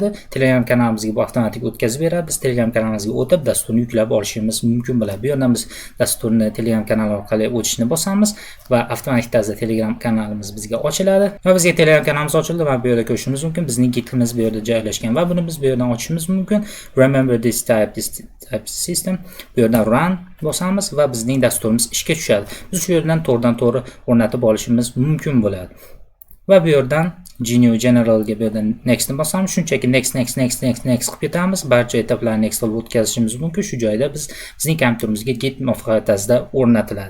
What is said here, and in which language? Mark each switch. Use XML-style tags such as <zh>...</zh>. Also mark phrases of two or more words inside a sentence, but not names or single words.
<uz>Telegram kanalimizga bu avtomatik o'tkazib beradi. Biz Telegram kanalimizga o'tib dasturni yuklab olishimiz mumkin bo'ladi. Bu yerdan biz dasturni Telegram kanali orqali o'tishni bosamiz va avtomatik tarzda Telegram kanalimiz bizga ochiladi. Va bizga Telegram kanalimiz ochildi va bu yerda ko'rishimiz mumkin. Bizning Gitimiz bu yerda joylashgan va buni biz bu yerdan ochishimiz mumkin.</uz> <en>Remember this type system.</en> <uz>Bu yerdan run bosamiz va bizning dasturimiz ishga tushadi. Biz shu yerdan to'g'ridan-to'g'ri o'rnatib olishimiz mumkin bo'ladi. Va bu yerdan GNU Generalga bu yerdan next ni bosamiz. Shunchaki next qilib ketamiz. Barcha etaplarni next qilib o'tkazishimiz mumkin. Shu joyda bizning kompyuterimizga Git muvaffaqiyat tarzida o'rnatiladi.</uz>